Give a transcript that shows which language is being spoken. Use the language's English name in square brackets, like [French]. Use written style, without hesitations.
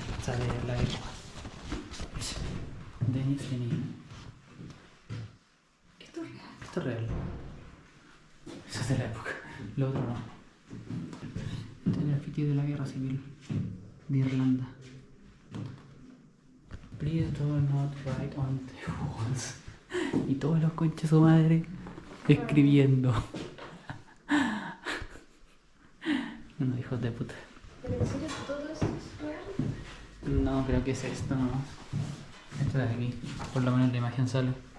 [Spanish] O sea, de la época. Denis Denis. Esto es real. Esto es real. Eso es de la época. Lo otro no. Este es el graffiti de la guerra civil de Irlanda. [English] Please do not write on the walls. [Spanish] Y todos los conches su madre escribiendo. Unos hijos de puta. ¿Pero en serio todo eso es real? No, creo que es esto nomás. Esto de aquí. Por lo menos la imagen sale.